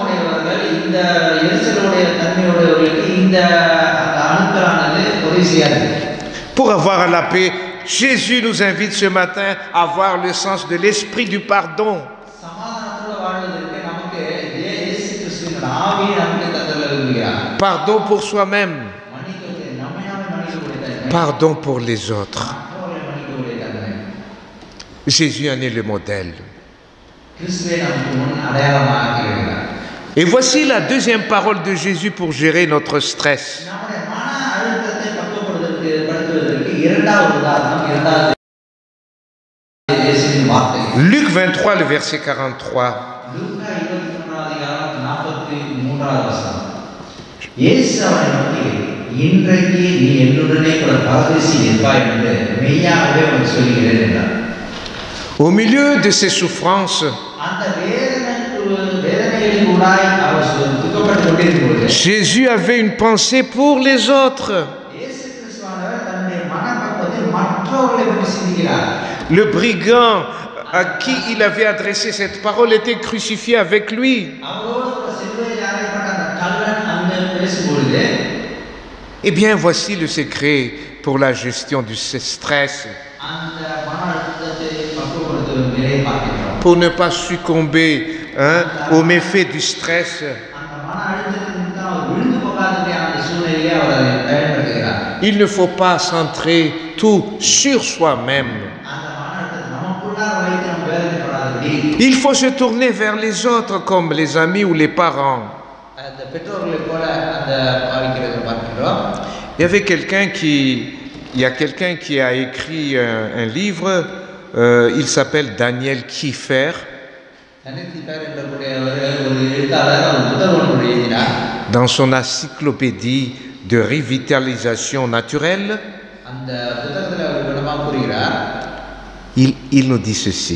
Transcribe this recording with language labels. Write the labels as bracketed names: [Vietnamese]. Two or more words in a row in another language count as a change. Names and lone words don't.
[French] Pour avoir la paix, Jésus nous invite ce matin à avoir le sens de l'esprit du pardon. Pardon pour soi-même. Pardon pour les autres. Jésus en est le modèle. [Tamil] கிறிஸ்துவே நமக்கு முன் அடையாளமாக இருக்கிறார். [French] Et voici la deuxième parole de Jésus pour gérer notre stress. [Tamil] நம்முடைய மன அழுத்தத்தை படுத்துவதற்கு இரண்டாவது உதாரணம் இரண்டாவது இயேசுவின் வார்த்தை. [French] Luc 23, le verset 43. [Tamil] லூக்கா 23 அதிகாரம் 43வது வசனம். இயேசு அவனை நோக்கி, இன்றைக்கு நீ என்னுடனே கூட பரதேசில் இருப்பாய் என்று மெய்யாகவே உனக்கு சொல்கிறேன் என்றார். [French] Au milieu de ces souffrances, [Tamil] அந்த வேதனைகளின் ஊடாய் அவர் துக்கப்பட்டு கொண்டிருக்கும்போது [French] Jésus avait une pensée pour les autres. [Tamil] இயேசு கிறிஸ்துவானவர் தன்னுடைய மனப்பக்குவத்தை மற்றவர்களை பற்றி சிந்திக்கிறார். [French] Le brigand à qui il avait adressé cette parole était crucifié avec lui. [Tamil] அவரோடு சிலுவையில் அறையப்பட்ட அந்த கள்ளன் அங்கே பேசும்பொழுது, [French] Eh bien, voici le secret pour la gestion du stress, [Tamil] அந்த மன அழுத்தத்தை பக்குவப்படுத்தும் நிலையை பார்க்கிறோம். [French] pour ne pas succomber aux méfaits du stress. [Tamil] அந்த மன அழுத்தத்தின் தான் அவர் விழுந்து போகாதபடியான அந்த சூழ்நிலையை அவர் அதை பயன்படுத்துகிறார். [French] Il ne faut pas centrer tout sur soi-même. [Tamil] அந்த மன அழுத்தத்தை நமக்குள்ளாக வைத்து நம்ம வேதனைப்படாதபடி [French] Il faut se tourner vers les autres comme les amis ou les parents. [Tamil] அந்த பெற்றோர்களைப் போல அந்த பாவிக்கிறதை பார்க்கிறோம். [French] Il y a quelqu'un qui a écrit un livre, il s'appelle Daniel Kiefer. Dans son encyclopédie de revitalisation naturelle, il nous dit ceci.